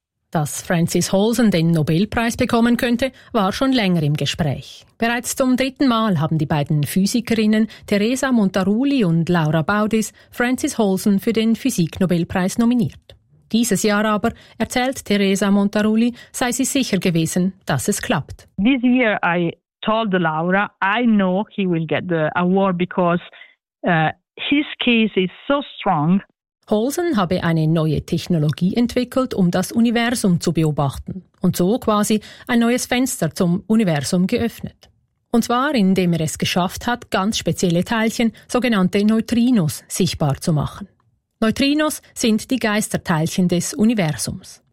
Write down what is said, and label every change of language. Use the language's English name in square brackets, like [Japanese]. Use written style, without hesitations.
[German] Dass Francis Hausen den Nobelpreis bekommen könnte, war schon länger im Gespräch. Bereits zum dritten Mal haben die beiden Physikerinnen Teresa Montaruli und Laura Baudis Francis Hausen für den Physiknobelpreis nominiert. Dieses Jahr aber, erzählt Teresa Montaruli, sei sie sicher gewesen, dass es klappt. [English] This year I told Laura, I know he will get the award because his case is so strong. [German] Hausen habe eine neue Technologie entwickelt, um das Universum zu beobachten und so quasi ein neues Fenster zum Universum geöffnet. Und zwar, indem er es geschafft hat, ganz spezielle Teilchen, sogenannte Neutrinos, sichtbar zu machen. Neutrinos sind die Geisterteilchen des Universums.